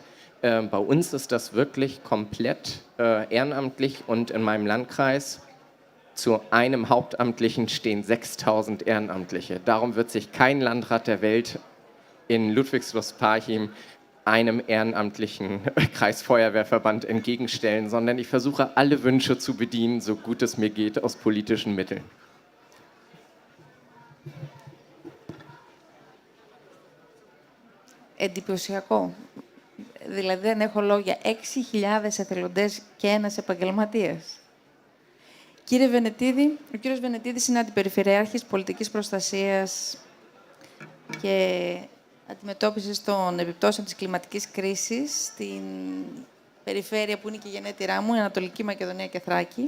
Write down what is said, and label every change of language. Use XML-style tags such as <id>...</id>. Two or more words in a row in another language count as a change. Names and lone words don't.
<de>Bei uns ist das wirklich komplett ehrenamtlich und in meinem Landkreis zu einem Hauptamtlichen stehen 6.000 Ehrenamtliche. Darum wird sich kein Landrat der Welt in Ludwigslust-Parchim einem ehrenamtlichen Kreisfeuerwehrverband entgegenstellen, sondern ich versuche, alle Wünsche zu bedienen, so gut es mir geht, aus politischen Mitteln.</de> <el>Εντυπωσιακό. Δηλαδή δεν έχω λόγια. 6.000 εθελοντές και ένας επαγγελματίας. Κύριε Βενετίδη, ο κύριος Βενετίδης είναι αντιπεριφερειάρχης πολιτικής προστασίας και αντιμετώπισης των επιπτώσεων της κλιματικής κρίσης στην περιφέρεια που είναι και η γενέτειρά μου, η Ανατολική Μακεδονία και Θράκη.</el>